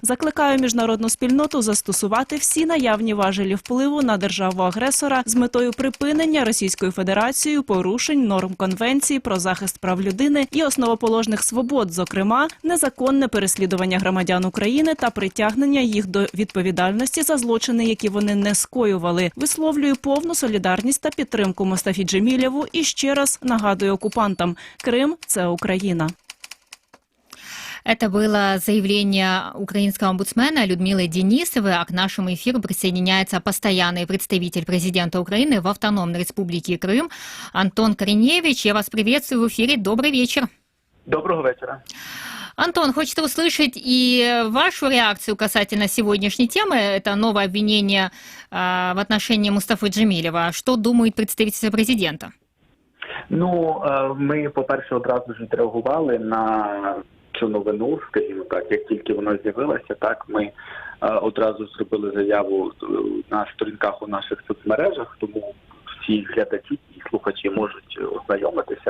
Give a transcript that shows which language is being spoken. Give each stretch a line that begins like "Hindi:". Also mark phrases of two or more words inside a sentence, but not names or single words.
Ukrainian: Закликаю міжнародну спільноту застосувати всі наявні важелі впливу на державу-агресора з метою припинення Російською Федерацією порушень норм Конвенції про захист прав людини і основоположних свобод, зокрема, незаконне переслідування громадян України та притягнення їх до відповідальності за злочини, які вони не скоювали. Висловлюю повну солідарність та підтримку Мустафі Джемілєву і ще раз нагадую окупантам – Крим – це Україна.
Russian: Это было заявление украинского омбудсмена Людмилы Денисовой, а к нашему эфиру присоединяется постоянный представитель президента Украины в Автономной Республике Крым Антон Кореневич. Я вас приветствую в эфире. Добрый вечер. Доброго вечера. Антон, хочется услышать и вашу реакцию касательно сегодняшней темы. Это новое обвинение в отношении Мустафы Джемилева. Что думает представитель президента?
Ukrainian: Ну, ми, по-перше, одразу ж відреагували на цю новину, скажімо так, як тільки вона з'явилася, так, ми одразу зробили заяву на сторінках у наших соцмережах, тому всі глядачі і слухачі можуть ознайомитися.